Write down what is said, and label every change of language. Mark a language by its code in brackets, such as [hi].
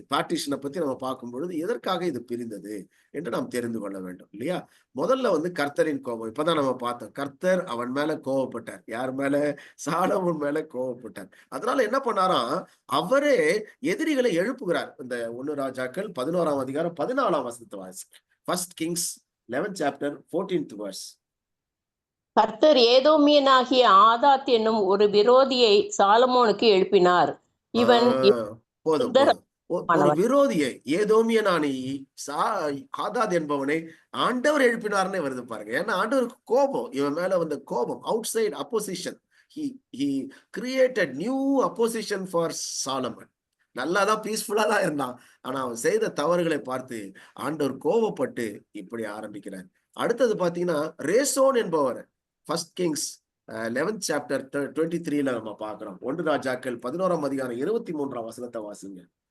[ta] பார்ட்டிஷனை பத்தி நம்ம பார்க்கும் பொழுது எதற்காக இது பிரிந்தது என்று நாம் தெரிந்து கொள்ள வேண்டும் இல்லையா? முதல்ல கர்த்தரின் கோபம். இப்பதான் நம்ம பார்த்தோம். கர்த்தர் அவன் மேல கோபப்பட்டார். யார் மேல? சாலமோன் மேல கோபப்பட்டார். அதனால என்ன பண்ணாராம், அவரே எதிரிகளை எழுப்புகிறார். இந்த 1 ராஜாக்கள் 11ஆம் அதிகாரம் 14ஆம் வசனத்தை வாசிங்க. [en] First Kings 11th chapter 14th verse. [ta] கர்த்தர் ஏதோமியனாகிய ஆதாத் என்னும் ஒரு விரோதியை சாலமோனுக்கு எழுப்பினார். இவன் போதும் போதும். ஒரு விரோதியை, ஏதோமியனான ஆதாத் என்பவனை ஆண்டவர் எழுப்பினார்னே வருது பாருங்க. ஏன்னா ஆண்டவருக்கு கோபம், இவன் மேல வந்த கோபம். [en] Outside opposition. he created new opposition for Solomon. [ta] நல்லாதான் பீஸ்ஃபுல்லா தான் இருந்தான். ஆனா அவன் செய்த தவறுகளை பார்த்து ஆண்டவர் கோபப்பட்டு இப்படி ஆரம்பிக்கிறார். அடுத்தது பாத்தீங்கன்னா ரேசோன் என்பவர் ஃபர்ஸ்ட் கிங்ஸ் 11th chapter 23ல நம்ம பார்க்கிறோம். 1 ராஜாக்கள் 11ஆம் அதிகாரம் 23ஆம் வசனத்தை வாசிங்க.